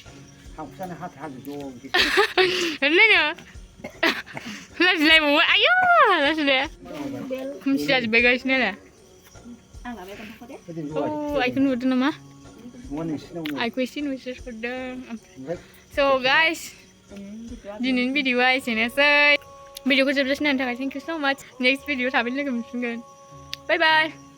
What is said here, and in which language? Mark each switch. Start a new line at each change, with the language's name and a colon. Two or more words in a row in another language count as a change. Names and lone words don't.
Bodo: ओरैनो लाजिलायबावो आयौ लाजिले खोमसि जाजोब्बाय गाइस नायलाय आइखौ नुहरदों नामा आइखौ एसे नुसोहरदों
English: so guys
Bodo: दिनैनि भिडिअआ एसेनोसै भिडिअखौ जोबजासिम नायनो थाखाय
English: thank you so much next video
Bodo: थाबैनो लोगो मोनफिनगोन
English: bye bye